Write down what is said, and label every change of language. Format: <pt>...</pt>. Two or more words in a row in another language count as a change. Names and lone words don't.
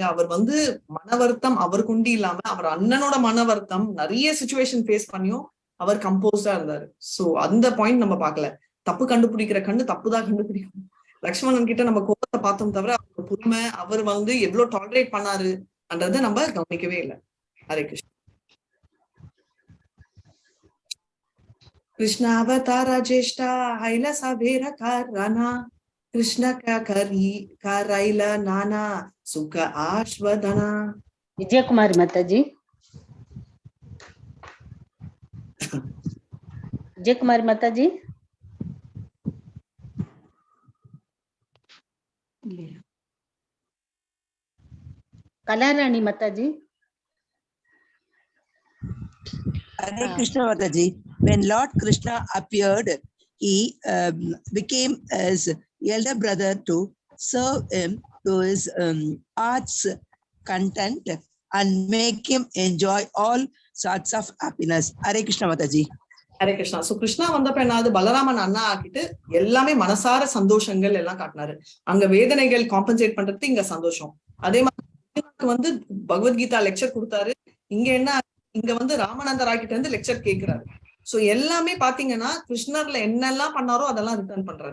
<ta>அவர் வந்து மன வருத்தம் அவர் கொண்டு இல்லாம அவர் அண்ணனோட மன வருத்தம் நிறைய</ta> <en>situation face</en> <ta>பண்ணியும் அவர் கம்போஸ்டா இருந்தாரு. சோ அந்த பாயிண்ட் நம்ம பார்க்கல. தப்பு கண்டுபிடிக்கிற கண்ணு தப்புதான் கண்டுபிடிக்கும். லக்ஷ்மணன் கிட்ட நம்ம கோபத்தை பார்த்தோம் தவிர அவர் பொறுமை, அவர் வந்து எவ்வளவு டாலரேட் பண்ணாரு என்றதை நம்ம கவனிக்கவே இல்லை. ஹரே கிருஷ்ணா.</ta> <mr>कृष्णावतारा ज्येष्ठा हैला साभेर कारणा कृष्ण का करायला नाना सुख आश्वदना.</mr> <ta>விஜயகுமாரி மாதாஜி. விஜயகுமாரி மாதாஜி. கலாராணி மாதாஜி.</ta> <en>Hare Krishna Mataji. When Lord Krishna appeared, he became as elder brother to serve him to his heart's content and make him enjoy all sorts of happiness. Hare Krishna Mataji.</en> <ta>ஹரே கிருஷ்ணா. சோ கிருஷ்ணா வந்தப்ப என்னாவது பலராமன் அண்ணா ஆக்கிட்டு எல்லாமே மனசார சந்தோஷங்கள் எல்லாம் காட்டினாரு. அங்க வேதனைகள் காம்பன்சேட் பண்றது, இங்க சந்தோஷம். அதே மாதிரி வந்து பகவத்கீதா லெக்சர் கொடுத்தாரு. இங்க என்ன, இங்க வந்து ராமானந்தர் ஆக்கிட்ட இருந்து லெக்சர் கேட்கிறாரு. சோ எல்லாமே பாத்தீங்கன்னா கிருஷ்ணர்ல என்னெல்லாம் பண்ணாரோ அதெல்லாம் ரிட்டர்ன் பண்றாரு.</ta>